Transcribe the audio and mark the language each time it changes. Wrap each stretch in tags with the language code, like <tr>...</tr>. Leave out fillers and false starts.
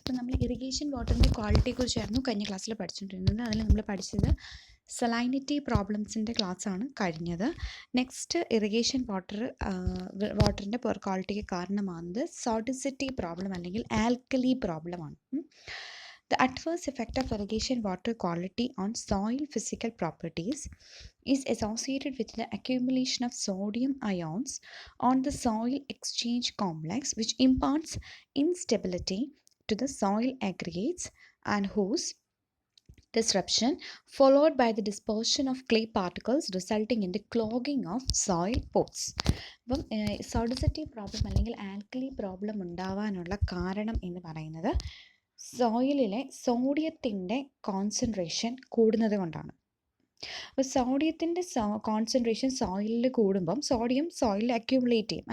<ml>ഇപ്പം നമ്മൾ ഇറിഗേഷൻ വാട്ടറിൻ്റെ ക്വാളിറ്റിയെക്കുറിച്ചായിരുന്നു കഴിഞ്ഞ ക്ലാസ്സിൽ പഠിച്ചുകൊണ്ടിരുന്നത്. അതിൽ നമ്മൾ പഠിച്ചത് സലൈനിറ്റി പ്രോബ്ലംസിൻ്റെ ക്ലാസ്സാണ് കഴിഞ്ഞത്. നെക്സ്റ്റ് ഇറിഗേഷൻ വാട്ടറിൻ്റെ പുവർ ക്വാളിറ്റിക്ക് കാരണമാകുന്നത് സോഡിസിറ്റി പ്രോബ്ലം അല്ലെങ്കിൽ ആൽക്കലി പ്രോബ്ലമാണ്.</ml> <en>The adverse effect of irrigation water quality on soil physical properties is associated with the accumulation of sodium ions on the soil exchange complex, which imparts instability to the soil aggregates and whose disruption followed by the dispersion of clay particles resulting in the clogging of soil pores.</en> <ml>അപ്പം സോഡിസിറ്റി problem അല്ലെങ്കിൽ alkali problem ഉണ്ടാവാനുള്ള കാരണം എന്ന് പറയുന്നത് സോയിലിലെ സോഡിയത്തിൻ്റെ concentration കൂടുന്നത് കൊണ്ടാണ്. അപ്പോൾ സോഡിയത്തിൻ്റെ concentration സോയിലിൽ കൂടുമ്പം സോഡിയം സോയിലിൽ അക്യൂമുലേറ്റ് ചെയ്യും.</ml>